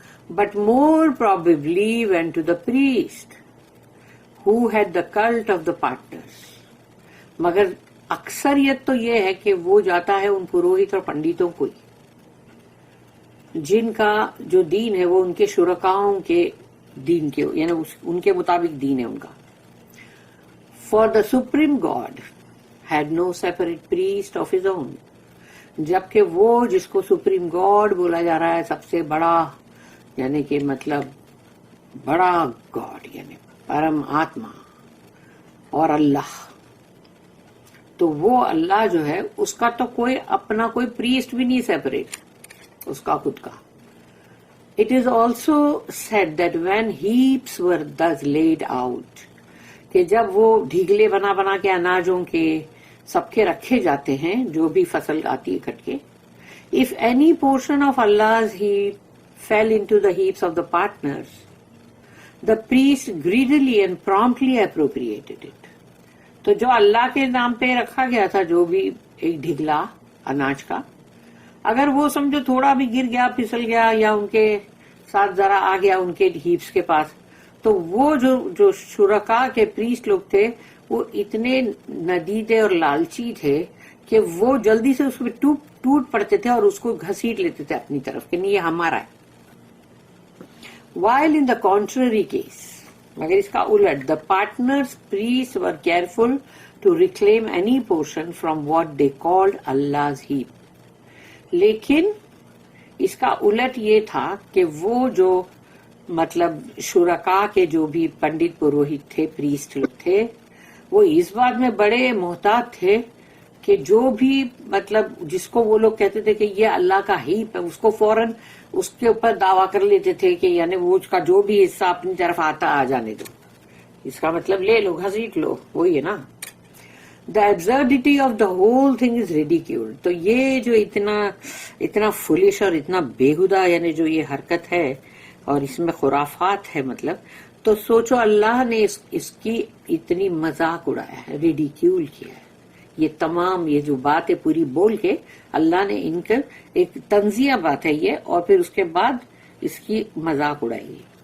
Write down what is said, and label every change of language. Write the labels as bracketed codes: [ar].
[en] But more probably went to the priest who head the cult of the partners. [ur] مگر اکثریت تو یہ ہے کہ وہ جاتا ہے ان پروہت اور پنڈتوں کو ہی، جن کا جو دین ہے وہ ان کے شرکاؤں کے دین کے، یعنی ان کے مطابق دین ہے ان کا. [en] for the supreme god had no separate priest of his own, [ur] جبکہ وہ جس کو سپریم گاڈ بولا جا رہا ہے، سب سے بڑا، یعنی کہ مطلب بڑا گاڈ، یعنی پرم آتما اور اللہ، تو وہ اللہ جو ہے اس کا تو کوئی اپنا کوئی پریسٹ بھی نہیں سیپریٹ اس کا خود کا. [en] It is also said that when heaps were thus laid out، [ur] کہ جب وہ ڈھیگلے بنا بنا کے اناجوں کے سب کے رکھے جاتے ہیں، جو بھی فصل آتی ہے کٹ کے، [en] if any portion of Allah's heap fell into the heaps of the partners، the priest greedily and promptly appropriated it. [ur] تو جو اللہ کے نام پہ رکھا گیا تھا، جو بھی ایک ڈھگلا اناج کا، اگر وہ سمجھو تھوڑا بھی گر گیا، پھسل گیا، یا ان کے ساتھ ذرا آ گیا ان کے ہیپس کے پاس، تو وہ جو شرکا کے پریسٹ لوگ تھے وہ اتنے ندیدے اور لالچی تھے کہ وہ جلدی سے اس پہ ٹوٹ پڑتے تھے اور اس کو گھسیٹ لیتے تھے اپنی طرف کہ نہیں یہ ہمارا ہے. [en] While in the contrary case، [ur] مگر اس کا الٹ، [en] the partners priests were careful to reclaim any portion from what they called Allah's heap. [ur] لیکن اس کا الٹ یہ تھا کہ وہ جو مطلب شرکا کے جو بھی پنڈت پروہت تھے، پریسٹ لوگ تھے، وہ اس بات میں بڑے محتاط تھے کہ جو بھی مطلب جس کو وہ لوگ کہتے تھے کہ یہ اللہ کا ہیپ ہے، اس کو فوراً اس کے اوپر دعویٰ کر لیتے تھے کہ یعنی وہ اس کا جو بھی حصہ اپنی طرف آتا آ جانے دو، اس کا مطلب لے لو، گھسیٹ لو، وہی ہے نا. [en] The absurdity of the whole thing is ridiculed. [ur] تو یہ جو اتنا فولش اور اتنا بےہودہ، یعنی جو یہ حرکت ہے اور اس میں خرافات ہے، مطلب تو سوچو اللہ نے اس کی اتنی مذاق اڑایا ہے، ریڈیکیول کیا ہے. یہ تمام یہ جو بات ہے پوری بول کے اللہ نے ان کا ایک تنزیہ بات ہے یہ، اور پھر اس کے بعد اس کی مذاق اڑائی.